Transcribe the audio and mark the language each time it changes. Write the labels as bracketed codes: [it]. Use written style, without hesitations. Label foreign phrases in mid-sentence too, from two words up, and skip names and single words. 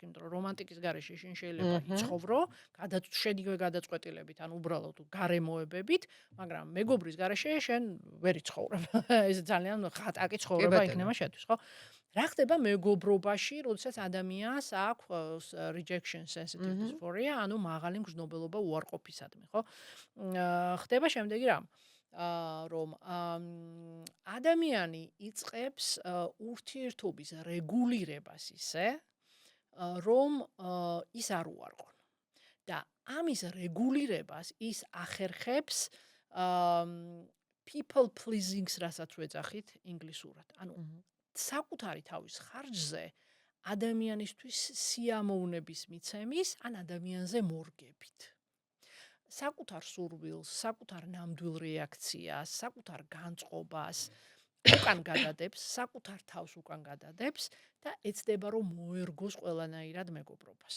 [ka] იმიტომ რომ რომანტიკის გარეშე შენ შეიძლება იცხოვრო, შედიგვე გადაწყვეტილებით ან უბრალოდ გარემოებებით, მაგრამ მეგობრის გარეშე შენ ვერ იცხოვრებ. ეს ძალიან ხატაკი კი ცხოვრება ბატონო. იქნება შენთვის, ხო? რა ხდება მეგობრობაში, როდესაც ადამიანს აქვს [en] rejection sensitive dysphoria, [ka] ანუ მაღალი მგრძნობელობა უარყოფისადმი, ხო? ხდება შემდეგი რამ. რომ ადამიანი იწყებს ურთიერთობის რეგულირებას ისე, რომ ის არ უარყონ. და ამის რეგულირებას ის ახერხებს [en] people pleasing-ს, [ka] რასაც ვეძახით ინგლისურად. ანუ საკუთარი თავის ხარჯზე ადამიანისთვის სიამოვნების მიცემის ან ადამიანზე მორგებით. საკუთარ სურვილს, საკუთარ ნამდვილ რეაქციას, საკუთარ განწყობას უკან გადადებს, საკუთარ თავს უკან გადადებს და ეცდება რომ მოერგოს ყველანაირად მეგობრობას.